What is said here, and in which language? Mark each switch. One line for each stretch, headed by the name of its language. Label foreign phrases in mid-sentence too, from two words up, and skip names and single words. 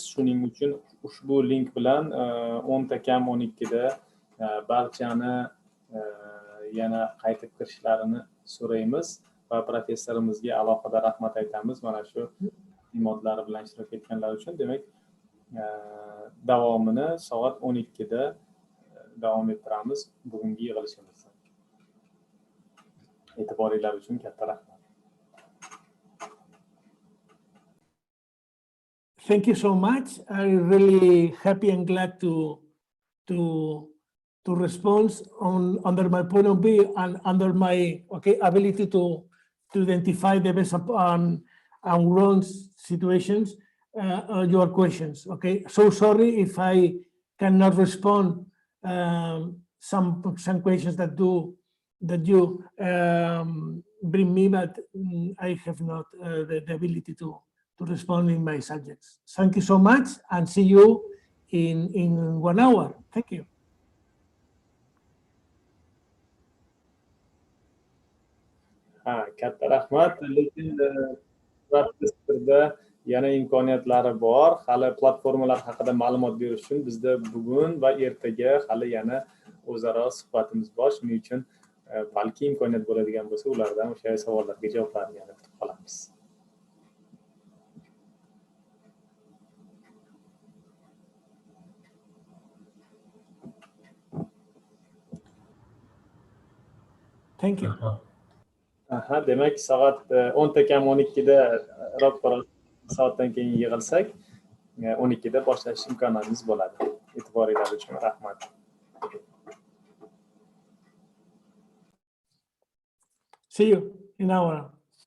Uzbek: Shuning uchun ushbu link bilan 10:00 12 da barchani yana qaytib kirishlarini so'raymiz va professorimizga alohida rahmat aytamiz mana shu taqdimotlari bilan ishtirok etganlari uchun. Demak, davomini soat 12 da davom ettiramiz bugungi yig'ilishimizni. E'tiboringlar uchun katta rahmat.
English: Thank you so much. I'm really happy and glad to respond under my point of view and under my ability to identify the best and wrong situations, your questions. Okay, so sorry if I cannot respond some questions that you bring me, but I have not the ability to respond in my subjects. Thank you so much, and see you in 1 hour. Thank you.
Uzbek: Katta rahmat. Lekin Twitter yana imkoniyatlari bor. Hali platformalar haqida ma'lumot berish uchun bizda bugun va ertaga hali yana o'zaro suhbatimiz bor. Shuning uchun balki imkoniyat bo'ladigan bo'lsa, ulardan o'sha savollarga javoblarni yana kutib qolamiz.
English: Thank you.
Uzbek: Demak, soat 10:12 roppa soatdan keyin yig'ilsak, 12da boshlash imkoniyatimiz bo'ladi. E'tiboringiz uchun rahmat.
English: See you in an hour.